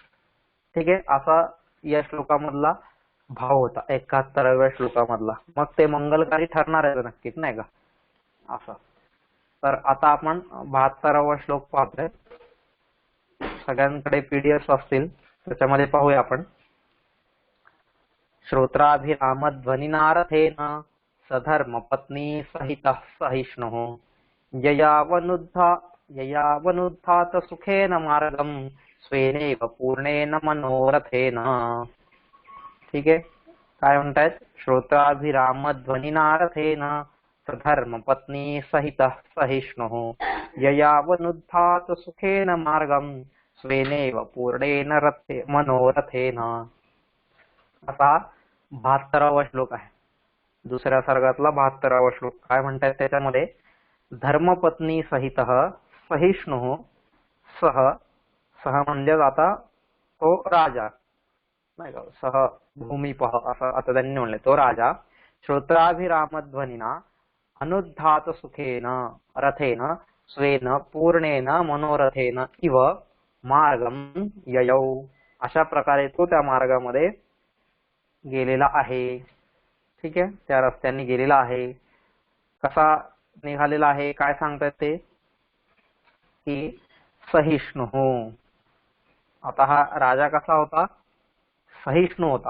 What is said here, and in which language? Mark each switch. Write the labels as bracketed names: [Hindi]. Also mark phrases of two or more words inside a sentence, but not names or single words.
[Marathi] ठीक आहे, असा या श्लोकामधला भाव होता 71व्या श्लोकामधला. मग ते मंगलकारी ठरणार आहे नक्कीच नाही का असं. तर आता आपण 72वा श्लोक पाहतोय. सगळ्यांकडे पीडीएफ असतील त्याच्यामध्ये पाहूया आपण. [Sanskrit] श्रोत्राभिरामध्वनिनारथेन सधर्म पत्नी सहितः सहिष्णुः ययावनुद्धात सुखेन मार्गम स्वेनेव पूर्णेन मनोरथेन. [Marathi] ठीक आहे, काय म्हणतायत, [Sanskrit] श्रोत्राभिरामध्वनिनारथेन सधर्म पत्नी सहितः सहिष्णुः ययावनुद्धात सुखेन मार्गम स्वेनेव पूर्णेन मनोरथेन. [Marathi] आता 72वा श्लोक आहे, दुसऱ्या सर्गातला 72वा श्लोक. काय म्हणतात त्याच्यामध्ये, धर्मपत्नी सहित सहिष्णु सह म्हणजे आता तो राजा नाही का, सह भूमिपह असं आता त्यांनी म्हणले, तो राजा [Sanskrit] श्रोत्राभिरामध्वनिना अनुद्धात सुखेन रथेन स्वेन पूर्णेन मनोरथेन इव मार्गम ययौ. [Marathi] अशा प्रकारे तो त्या मार्गामध्ये गेलेला आहे. ठीक आहे, त्या रस्त्याने गेलेला आहे. कसा निघालेला आहे, काय सांगतात ते की सहिष्णु. आता हा राजा कसा होता, सहिष्णू होता.